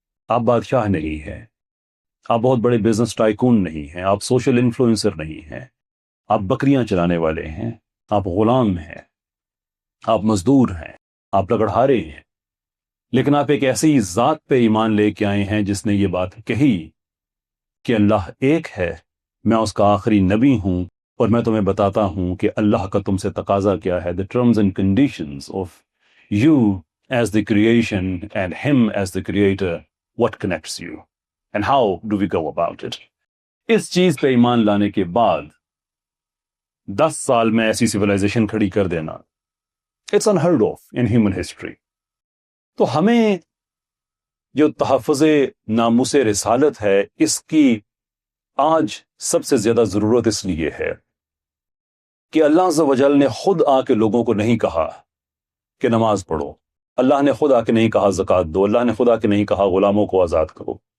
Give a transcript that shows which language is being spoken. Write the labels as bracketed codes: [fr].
[ur] آپ بادشاہ نہیں ہیں، آپ بہت بڑے بزنس ٹائکون نہیں ہیں، آپ سوشل انفلوئنسر نہیں ہیں، آپ بکریاں چلانے والے ہیں، آپ غلام ہیں، آپ مزدور ہیں، آپ لکڑہارے ہیں، لیکن آپ ایک ایسی ذات پہ ایمان لے کے آئے ہیں جس نے یہ بات کہی کہ اللہ ایک ہے، میں اس کا آخری نبی ہوں، اور میں تمہیں بتاتا ہوں کہ اللہ کا تم سے تقاضا کیا ہے. [en] the terms and conditions of you as the creation and him as the creator, what connects you and how do we go about it. [ur] اس چیز پہ ایمان لانے کے بعد 10 سال میں ایسی سیولائزیشن کھڑی کر دینا، [en] It's unheard of in human history. [ur] تو ہمیں جو تحفظ ناموس رسالت ہے، اس کی آج سب سے زیادہ ضرورت اس لیے ہے کہ اللہ عز و جل نے خود آ کے لوگوں کو نہیں کہا کہ نماز پڑھو، اللہ نے خود آ کے نہیں کہا زکوٰۃ دو، اللہ نے خود آ کے نہیں کہا غلاموں کو آزاد کرو.